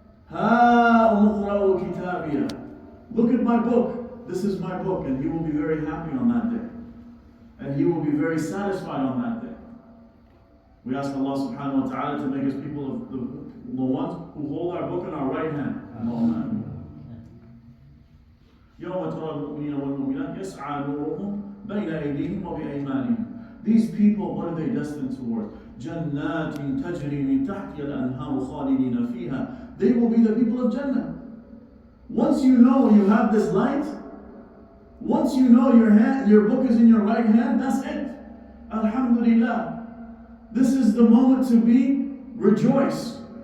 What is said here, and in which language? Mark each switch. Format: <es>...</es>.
<ar>هَا أُمُقْرَأُ كِتَابِيَا,</ar> <en>look at my book. This is my book. And He will be very happy on that day. And He will be very satisfied on that day. We ask Allah subhanahu wa ta'ala to make us people of the ones who hold our book in our right hand.</en> <ar>Allahumma يَوْمَ تَرَى الْمُؤْمِنِينَ وَالْمُؤْمِنَاتِ يَسْعَى نُورُهُمْ بَيْنَ أَيْدِيهِمْ وَبِأَيْمَانِهِمْ.</ar> <en>These people, what are they destined towards?</en> <ar>جَنَّاتٍ تَجْرِي مِنْ تَحْتِهَا الْأَنْهَارُ خَالِدِينَ فِيهَا.</ar> <en>They will be the people of Jannah. Once you know you have this light, once you know your book is in your right hand, that's it. Alhamdulillah. This is the moment to be rejoiced.</en>